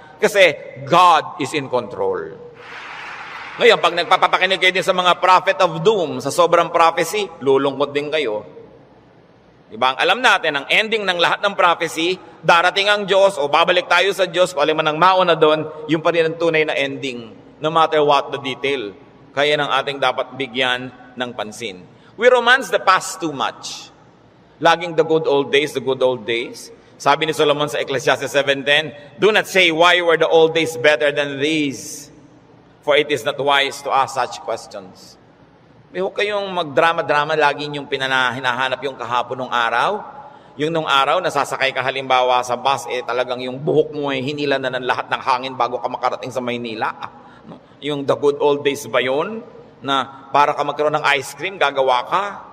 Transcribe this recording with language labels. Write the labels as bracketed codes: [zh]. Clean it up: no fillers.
[tl] Kasi [en] God is in control. [tl] Ngayon, pag nagpapakinig kayo din sa mga prophet of doom, sa sobrang prophecy, lulungkot din kayo. Diba? Ang alam natin, ang ending ng lahat ng prophecy, darating ang Diyos o babalik tayo sa Diyos, kung alin man ang mauna doon, yung pa rin ang tunay na ending, [en] no matter what the detail. [tl] Kaya nang ating dapat bigyan ng pansin. [en] We romance the past too much. [tl] Laging [en] the good old days, the good old days. [tl] Sabi ni Solomon sa [en] Ecclesiastes 7:10, do not say, why were the old days better than these? For it is not wise to ask such questions. [tl] Huwag kayong magdrama-drama, lagi yung hinahanap yung kahapon ng araw. Yung nung araw, nasasakay ka halimbawa sa bus, talagang yung buhok mo ay hinila na ng lahat ng hangin bago ka makarating sa Maynila. Yung [en] the good old days [tl] ba yun? Na para ka magkaroon ng ice cream, gagawa ka?